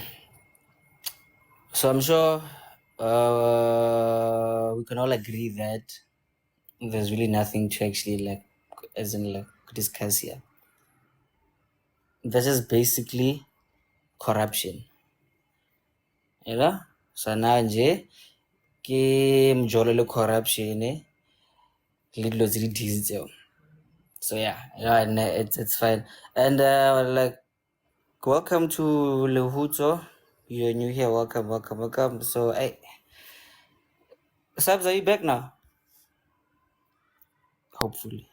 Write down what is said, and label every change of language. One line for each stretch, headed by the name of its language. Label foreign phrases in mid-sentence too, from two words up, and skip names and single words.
English: So I'm sure we can all agree that there's really nothing to actually like, as in like discuss here. This is basically corruption. You know? So now
Southern Sotho: nje ke mjolo corruption le dilo tse di disitseng.
English: So yeah, and it's fine. And like welcome to Lehuto. You're new here. Welcome. So hey, Sabs, are you back now? Hopefully.